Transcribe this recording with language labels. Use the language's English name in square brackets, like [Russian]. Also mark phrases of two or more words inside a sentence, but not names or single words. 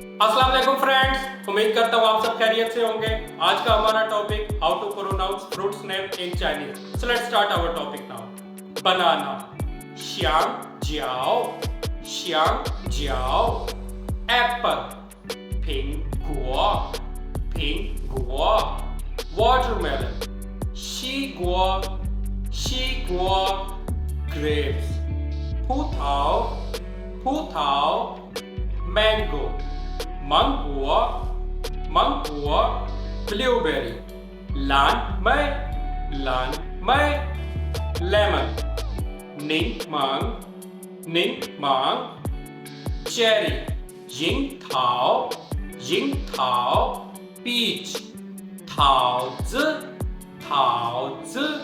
[Urdu] السلام علیکم فرینڈز، امید کرتا ہوں آپ سب خیریت سے ہوں گے۔ آج کا ہمارا ٹاپک [English] how to pronounce fruits name in Chinese. So let's start our topic now. बनाना, [Chinese] 香蕉，香蕉. एप्पल, 苹果，苹果。watermelon， 西瓜，西瓜。grapes， 葡萄，葡萄。mango， 芒果，芒果。blueberry， 蓝莓，蓝莓。lemon， 柠檬，柠檬。cherry， 樱桃，樱桃。peach， 桃子，桃子。